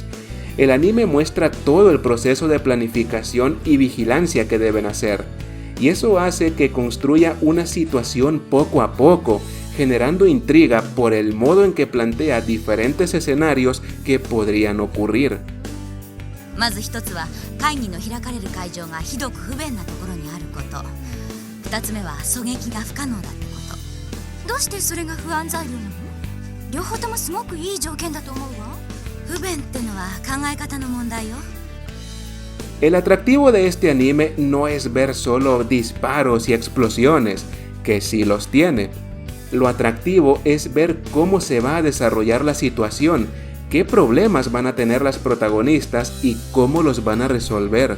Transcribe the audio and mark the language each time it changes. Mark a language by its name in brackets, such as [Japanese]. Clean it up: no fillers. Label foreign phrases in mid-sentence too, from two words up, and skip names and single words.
[Spanish] El anime muestra todo el proceso de planificación y vigilancia que deben hacer, y eso hace que construya una situación poco a poco, generando intriga por el modo en que plantea diferentes escenarios que podrían ocurrir. [Japanese] まず一つは会議の開かれる会場がひどく不便なところにあること。二つ目は狙撃が不可能だってこと。どうしてそれが不安材料なの？両方ともすごくいい条件だと思うわ。不便ってのは考え方の問題よ。 [Spanish] El atractivo de este anime no es ver solo disparos y explosiones, que sí los tiene. Lo atractivo es ver cómo se va a desarrollar la situación, qué problemas van a tener las protagonistas y cómo los van a resolver.